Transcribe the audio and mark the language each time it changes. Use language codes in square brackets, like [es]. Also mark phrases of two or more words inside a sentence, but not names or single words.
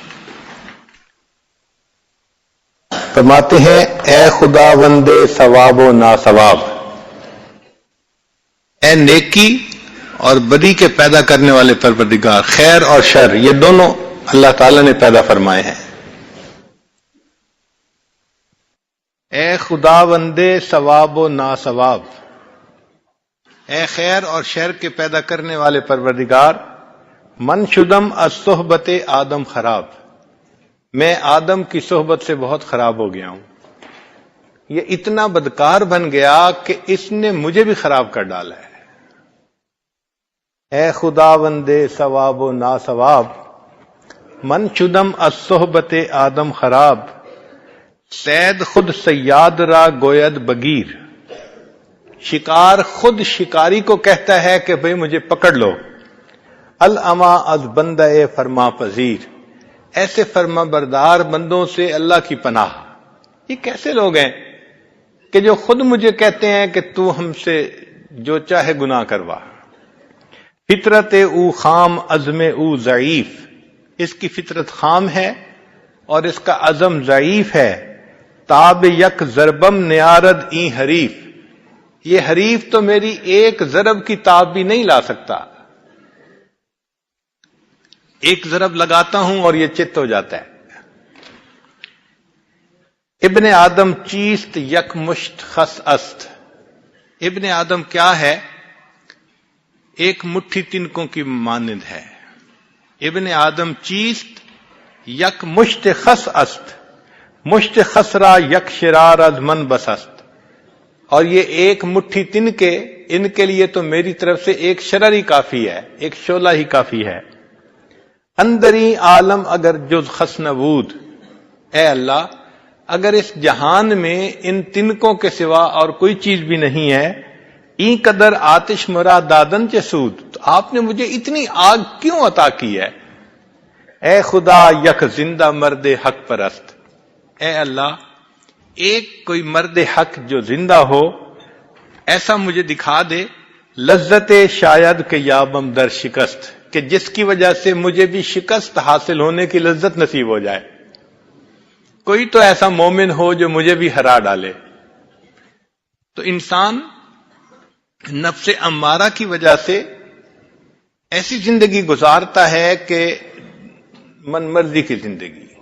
[ur] فرماتے ہیں اے [fa] خدا وندے ثواب و ناثواب، [ur] اے نیکی اور بدی کے پیدا کرنے والے پروردگار، خیر اور شر یہ دونوں اللہ تعالی نے پیدا فرمائے ہیں۔ اے [fa] خدا وندے ثواب و ناثواب، [ur] اے خیر اور شر کے پیدا کرنے والے پروردگار، [fa] من شدم از صحبت آدم خراب، [ur] میں آدم کی صحبت سے بہت خراب ہو گیا ہوں، یہ اتنا بدکار بن گیا کہ اس نے مجھے بھی خراب کر ڈالا ہے۔ [fa] اے خدا وندے ثواب و ناثواب، من شدم از صحبت آدم خراب، صید خود صیاد را گوید بگیر، [ur] شکار خود شکاری کو کہتا ہے کہ بھئی مجھے پکڑ لو۔ [fa] الاما از بندہ فرما پذیر، [ur] ایسے فرما بردار بندوں سے اللہ کی پناہ۔ یہ کیسے لوگ ہیں کہ جو خود مجھے کہتے ہیں کہ تو ہم سے جو چاہے گناہ کروا۔ [fa] فطرت او خام عزم او ضعیف، [ur] اس کی فطرت خام ہے اور اس کا عزم ضعیف ہے۔ [fa] تاب یک ضربم نیارد این حریف، [ur] یہ حریف تو میری ایک ضرب کی تاب بھی نہیں لا سکتا، ایک ضرب لگاتا ہوں اور یہ چت ہو جاتا ہے۔ [fa] ابن آدم چیست یک مشت خس است، [ur] ابن آدم کیا ہے؟ ایک مٹھی تنکوں کی مانند ہے. [fa] ابن آدم چیست یک مشت خس است، مشت خسرا یک شرار از من بس است. [ur] اور یہ ایک مٹھی تنکے، ان کے لیے تو میری طرف سے ایک شرر ہی کافی ہے، ایک شعلہ ہی کافی ہے. [fa] اندری عالم اگر جز خس نبود، [ur] اے اللہ اگر اس جہان میں ان تنکوں کے سوا اور کوئی چیز بھی نہیں ہے، [fa] این قدر آتش مرا دادن چے سود، [ur] تو آپ نے مجھے اتنی آگ کیوں عطا کی ہے؟ [fa] اے خدا یک زندہ مرد حق پرست، [ur] اے اللہ ایک کوئی مرد حق جو زندہ ہو ایسا مجھے دکھا دے. [fa] لذت شاید کہ یابم در شکست، [ur] کہ جس کی وجہ سے مجھے بھی شکست حاصل ہونے کی لذت نصیب ہو جائے. کوئی تو ایسا مومن ہو جو مجھے بھی ہرا ڈالے. تو انسان نفس امارہ کی وجہ سے ایسی زندگی گزارتا ہے کہ من مرضی کی زندگی.